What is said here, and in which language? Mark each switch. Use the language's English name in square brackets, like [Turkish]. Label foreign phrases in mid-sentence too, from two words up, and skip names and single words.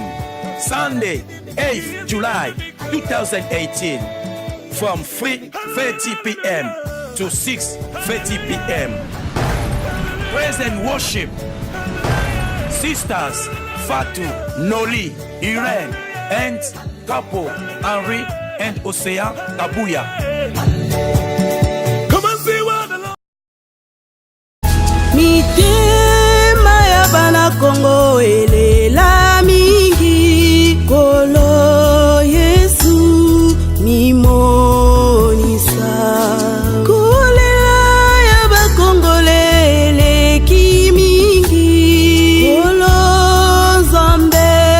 [English] Sunday, 8th July 2018, from 3:30 p.m. to 6:30 p.m. Praise and worship. Sisters Fatou, Noli, Irene, and Capo, Henri, and Osea Kabuya. [Lingala] Mitema ya bana Kongo elela mingi kolo Yesu mimonisa kolela ya ba Kongole eleki mingi kolo Nzambe